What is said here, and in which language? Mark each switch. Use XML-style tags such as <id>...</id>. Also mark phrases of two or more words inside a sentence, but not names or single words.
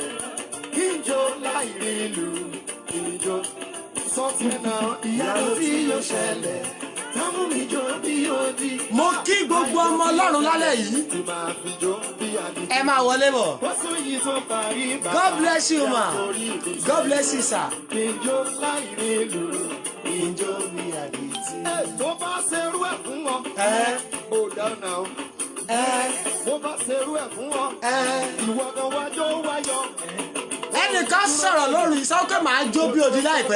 <yo>Kí n jó láì rí ìlú, kí n jó. Sọ́tún náà ìyanu tí yóò ṣẹlẹ̀ sábò mi jó bí odi. Mo kí gbogbo ọmọ Ọlọ́run lálẹ́ yìí. Tí máa fi jó bí adití. Ẹ máa wọlé bọ̀. Bọ́sù yìí tó parí bàbá</yo> <en>God bless you ma.</en> <yo>jẹ́ ó torí mi ṣẹlẹ̀.</yo> <en>God bless you sir.</en> <yo>Kí n jó láì rí ìlú, kí n jó bí adití. tó bá ṣerú ẹ̀ fún wọn. Ó dáná o. Bó bá ṣerú ẹ̀ fún wọn. Ìwọ gan wájọ́ wáyọ̀. Ẹnìkan sọ̀rọ̀ lórí sọ́kẹ́ máa jó bí odi láìpẹ́.</yo>